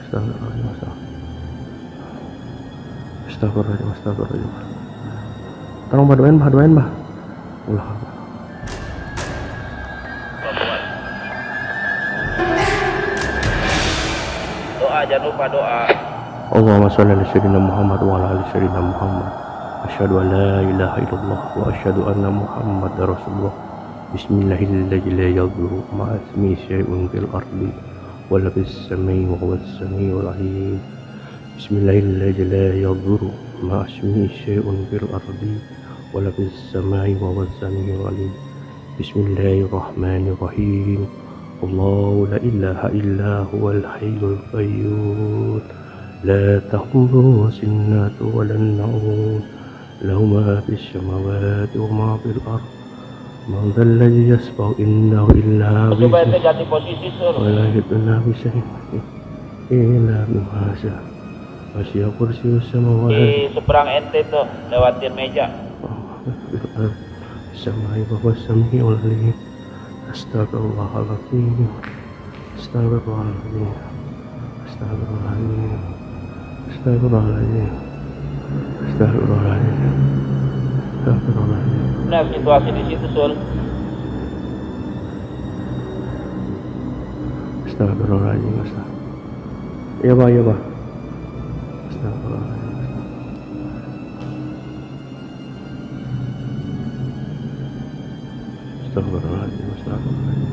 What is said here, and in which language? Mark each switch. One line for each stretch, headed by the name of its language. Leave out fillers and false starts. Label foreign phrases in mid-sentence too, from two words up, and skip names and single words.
Arabic: أستغفر الله العظيم.
Indonesian: Tolong bah, doain bah. Allah. Doa jangan lupa doa.
Arabic: اللهم صل على سيدنا محمد وعلى آل سيدنا محمد. أشهد أن لا إله إلا الله وأشهد أن محمدا رسول الله. بسم الله الرحمن الرحيم. لا يضر مع اسمه شيء في الأرض ولا في السماء وهو السميع العليم. بسم الله الرحمن الرحيم لا يضر مع اسمه شيء في الأرض ولا في السماء وهو السميع العليم. بسم الله الرحمن الرحيم الله لا إله إلا هو الحي القيوم. لا تأخذه سنة ولا نوم. له ما في السماوات وما في الأرض. من ذا الذي يشفع عنده إلا به.
Indonesian: Coba ente ganti posisi, Sur.
Arabic: ولا يحيطون بشيء إلا بما شاء. وسع كرسيه السماوات.
Indonesian: Di seberang ente tuh, lewatin meja.
Arabic: السماء والسميع العليم. أستغفر الله العظيم أستغفر الله العظيم. أستغفر الله العظيم أستغفر الله العظيم. أستغفر الله العظيم أستغفر الله العظيم.
Indonesian: Nah, situasi di situ, Sul.
Arabic: أستغفر الله العظيم.
Indonesian: Iya, Pak, iya, Pak.
Arabic: أستغفر الله العظيم أستغفر الله العظيم أستغفر الله العظيم.